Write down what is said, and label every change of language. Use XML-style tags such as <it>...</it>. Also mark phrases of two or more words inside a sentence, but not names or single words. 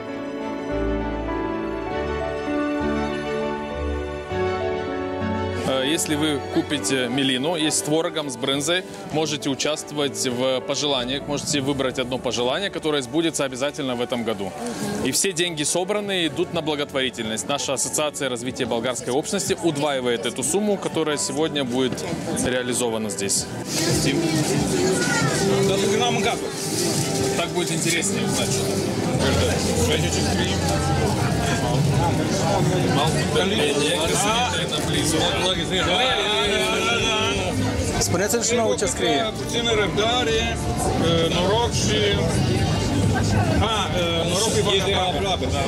<ru>Если вы купите милину, есть с творогом, с брынзой, можете участвовать в пожеланиях, можете выбрать одно пожелание, которое сбудется обязательно в этом году. И все деньги собранные идут на благотворительность. Наша ассоциация развития болгарской общности удваивает эту сумму, которая сегодня будет реализована здесь. Так будет интереснее узнать, что</ru> <ro>Spuneți-mi și nouă ce scrie. Puțină răbdare, noroc și... Norocul e aproape, da.</ro>